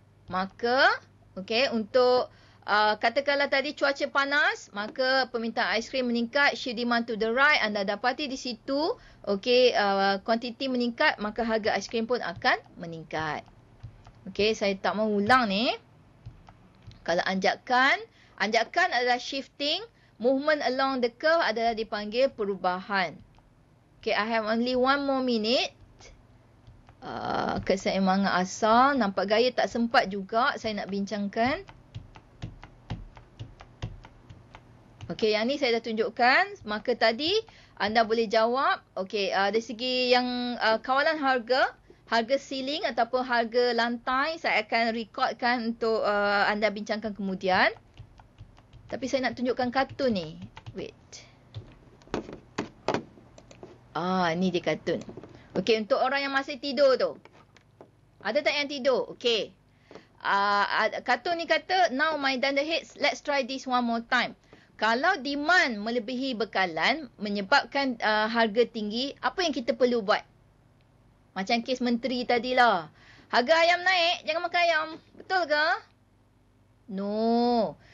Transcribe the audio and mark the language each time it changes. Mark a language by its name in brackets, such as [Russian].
[Malay] Maka, okay, untuk katakanlah tadi cuaca panas, maka permintaan aiskrim meningkat, [English] shift demand to the right. [Malay] Anda dapati di situ, okay, kuantiti meningkat, maka harga aiskrim pun akan meningkat. Okay, saya tak mau ulang ni. Kalau anjakan adalah shifting. [English] Movement along the curve [Malay] adalah dipanggil perubahan. [English] Okay, I have only 1 more minute. [Malay] Keseimbangan asal. Nampak gaya tak sempat juga saya nak bincangkan. Okay, yang ni saya dah tunjukkan. Maka tadi anda boleh jawab. Okay, dari segi yang kawalan harga ceiling ataupun harga lantai, saya akan recordkan untuk anda bincangkan kemudian. Tapi saya nak tunjukkan kartun ni. Wait. Ni dia kartun. Okey, untuk orang yang masih tidur tu. Ada tak yang tidur? Okey. Kartun ni kata, [English] now my dunderheads, let's try this one more time. [Malay] Kalau demand melebihi bekalan, menyebabkan harga tinggi, apa yang kita perlu buat? Macam kes menteri tadilah. Harga ayam naik, jangan makan ayam. Betul ke? No.